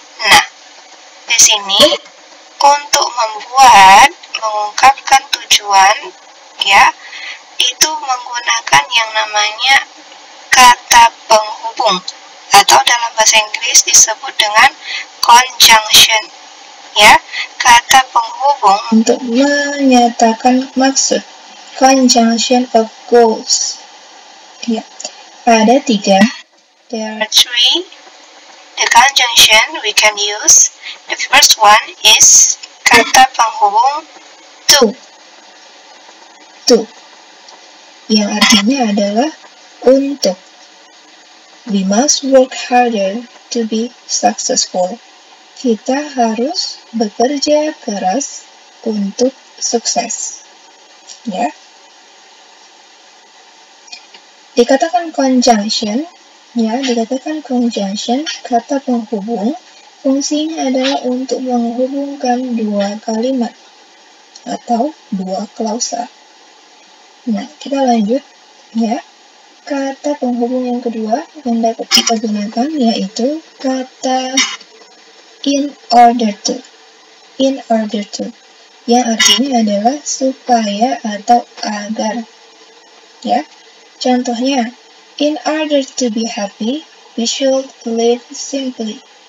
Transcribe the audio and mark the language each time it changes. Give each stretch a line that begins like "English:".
Indonesian: Nah, di sini untuk mengungkapkan tujuan ya, itu menggunakan yang namanya kata penghubung atau dalam bahasa Inggris disebut dengan conjunction ya, kata penghubung untuk menyatakan maksud, conjunction of goals ya. Ada tiga,
English: there are three the conjunction we can use. The first one is
Indonesian: kata penghubung to yang artinya adalah untuk.
English: We must work harder to be successful.
Indonesian: Kita harus bekerja keras untuk sukses. Ya. Dikatakan conjunction, ya, dikatakan conjunction, kata penghubung, fungsinya adalah untuk menghubungkan dua kalimat atau dua klausa. Nah, kita lanjut, ya. Kata penghubung yang kedua yang dapat kita gunakan yaitu kata in order to. In order to, yang artinya adalah supaya atau agar. Ya.
English: Contohnya, in order to be happy, we should live simply.